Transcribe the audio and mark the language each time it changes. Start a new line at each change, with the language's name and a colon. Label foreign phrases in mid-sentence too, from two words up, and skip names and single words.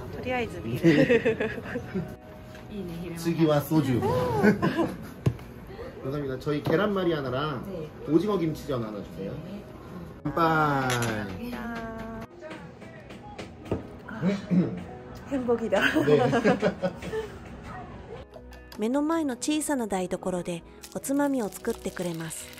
Japanese: とりあえず ビール.
Korean: 스기와 소주. 감사합니다. 저희 계란말이 하나랑 오징어 김치전 하나 주세요. 깜빡. 행복이다. 네.
Japanese: 目の前の小さな台所でおつまみを作ってくれます。